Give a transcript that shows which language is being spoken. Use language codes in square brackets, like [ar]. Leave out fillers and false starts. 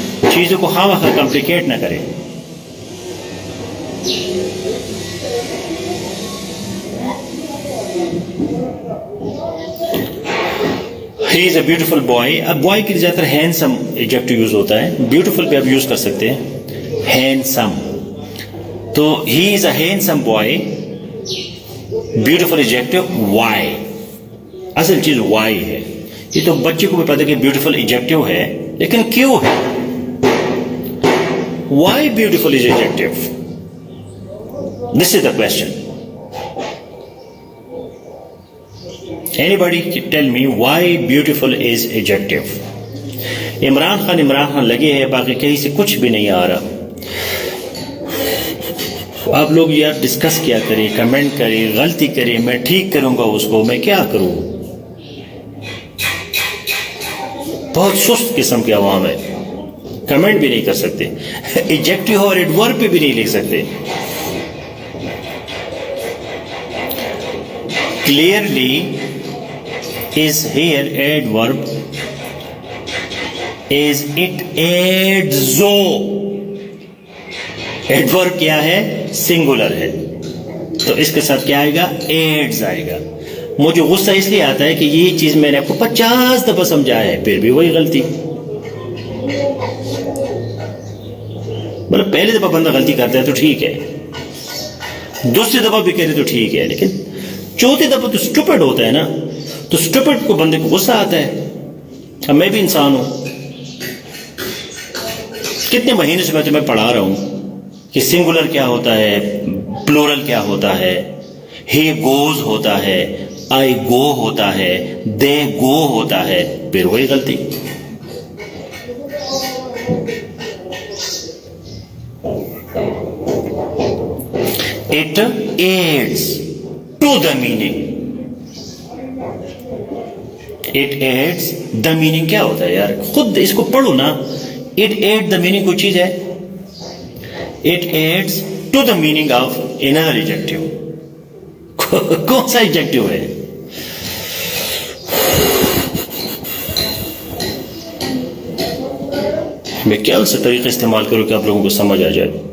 [ur] چیزوں کو خواہ مخواہ کمپلیکیٹ نہ کرے. [en] He is a beautiful boy. [ur] اب boy کے لیے زیادہ تر handsome ایڈجیکٹو یوز ہوتا ہے. beautiful بھی آپ یوز کر سکتے ہیں. [en] handsome تو he is a handsome boy. beautiful adjective why. [ur] اصل چیز why ہے. یہ تو بچے کو بھی پتا کہ beautiful ایڈجیکٹو ہے لیکن کیوں ہے؟ [en] why beautiful is adjective? This is the question. Anybody tell me why beautiful is adjective? [ur] Imran Khan لگے ہیں، باقی کہیں سے کچھ بھی نہیں آ رہا. آپ لوگ یار ڈسکس کیا کریں، کمنٹ کریں، غلطی کریں، میں ٹھیک کروں گا اس کو. میں کیا کروں؟ بہت سست قسم کے عوام ہے، کمنٹ بھی نہیں کر سکتے، ایڈجیکٹیو اور ایڈورب پہ بھی نہیں لکھ سکتے. [en] Clearly is here adverb, is it adds. [ur] Adverb کیا ہے؟ سنگولر ہے تو اس کے ساتھ کیا آئے گا؟ ایڈز آئے گا. مجھے غصہ اس لیے آتا ہے کہ یہ چیز میں نے آپ کو 50 دفعہ سمجھایا ہے پھر بھی وہی غلطی. مطلب پہلے دفعہ بندہ غلطی کرتا ہے تو ٹھیک ہے، دوسری دفعہ بھی کرے تو ٹھیک ہے، لیکن چوتھی دفعہ تو اسٹوپڈ ہوتا ہے نا، تو اسٹوپڈ کو بندے کو غصہ آتا ہے. اب میں بھی انسان ہوں، کتنے مہینے سے میں تمہیں پڑھا رہا ہوں کہ سنگولر کیا ہوتا ہے، پلورل کیا ہوتا ہے. [en] he goes [ur] ہوتا ہے، [en] I go [ur] ہوتا ہے، [en] they go [ur] ہوتا ہے، پھر وہی غلطی. [en] It adds to the meaning. It adds the meaning [ur] کیا ہوتا ہے یار؟ خود اس کو پڑھو نا. [en] It adds the meaning [ur] کوئی چیز ہے؟ [en] It adds to the meaning of another adjective. [ur] کون سا ایڈجیکٹو ہے؟ میں کیا سے طریقہ استعمال کروں کہ آپ لوگوں کو سمجھ آ جائے.